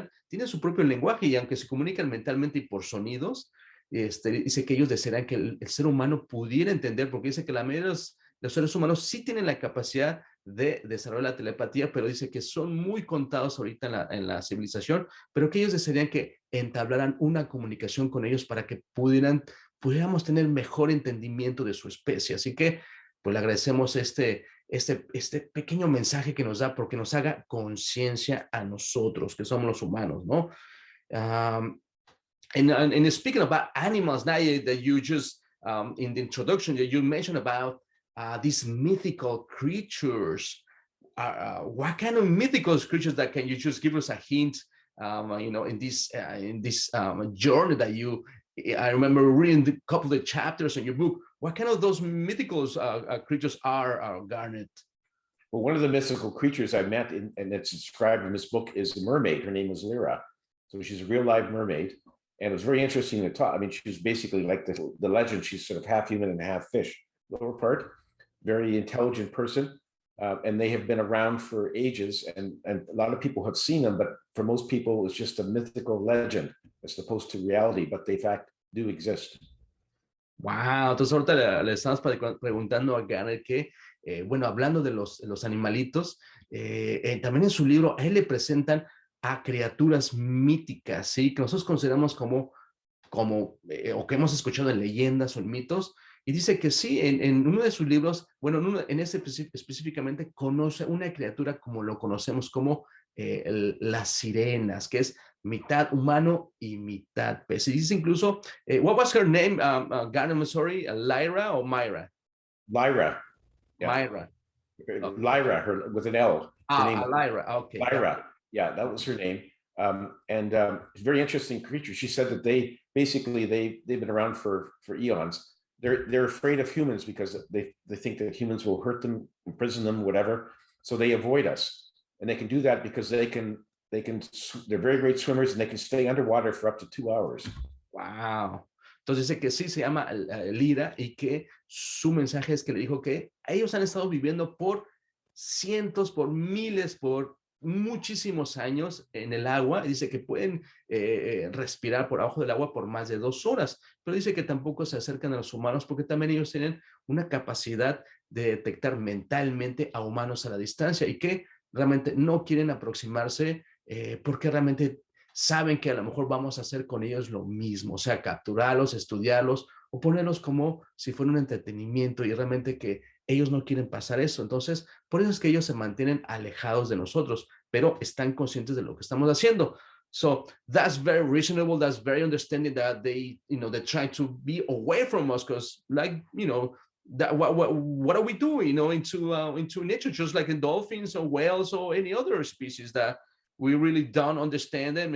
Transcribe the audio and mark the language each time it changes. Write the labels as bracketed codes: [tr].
[es] tienen su propio lenguaje y aunque se comunican mentalmente y por sonidos, dice que ellos desearían que el ser humano pudiera entender, porque dice que la mayoría de los seres humanos sí tienen la capacidad de desarrollar la telepatía, pero dice que son muy contados ahorita en la civilización, pero que ellos desearían que entablaran una comunicación con ellos para que pudiéramos tener mejor entendimiento de su especie. Así que pues le agradecemos este pequeño mensaje que nos da, porque nos haga conciencia a nosotros, que somos los humanos, ¿no? [en] And speaking about animals, now that you just, in the introduction, you mentioned about these mythical creatures. What kind of mythical creatures that can you just give us a hint, in this journey that I remember reading a couple of the chapters in your book. What kind of those mythical creatures are, Garnet? Well, one of the mythical creatures I met, and it's described in this book, is a mermaid. Her name is Lyra. So she's a real live mermaid. And it was very interesting to talk. I mean, she's basically like the legend. She's sort of half human and half fish, lower part, very intelligent person. And they have been around for ages, and a lot of people have seen them, but for most people, it's just a mythical legend as opposed to reality, but they in fact do exist. [es] Wow, entonces ahorita le estamos preguntando a Garnet que, bueno, hablando de los animalitos, también en su libro, a él le presentan a criaturas míticas, ¿sí? Que nosotros consideramos o que hemos escuchado en leyendas o en mitos, y dice que sí, en uno de sus libros, bueno, en ese específicamente, conoce una criatura como lo conocemos como las sirenas, que es mitad humano y mitad pez. Y dice incluso, [en] what was her name, Garnet, I'm sorry, Lyra or Myra? Lyra. Yeah. Myra. Okay. Lyra, her with an L. Lyra, okay. Lyra, yeah, that was her name. And it's a very interesting creature. She said that they've been around for eons. They're afraid of humans because they think that humans will hurt them, imprison them, whatever. So they avoid us, and they can do that because they're very great swimmers, and they can stay underwater for up to 2 hours. Wow. [es] Entonces dice que sí se llama Lyra y que su mensaje es que le dijo que ellos han estado viviendo por cientos, por miles, por muchísimos años en el agua, y dice que pueden respirar por abajo del agua por más de 2 horas, pero dice que tampoco se acercan a los humanos porque también ellos tienen una capacidad de detectar mentalmente a humanos a la distancia y que realmente no quieren aproximarse porque realmente saben que a lo mejor vamos a hacer con ellos lo mismo, o sea, capturarlos, estudiarlos o ponerlos como si fuera un entretenimiento, y realmente que ellos no quieren pasar eso. Entonces, por eso es que ellos se mantienen alejados de nosotros, pero están conscientes de lo que estamos haciendo. [en] So that's very reasonable. That's very understanding that they try to be away from us because, like, that what are we doing, into nature, just like in dolphins or whales or any other species that we really don't understand them.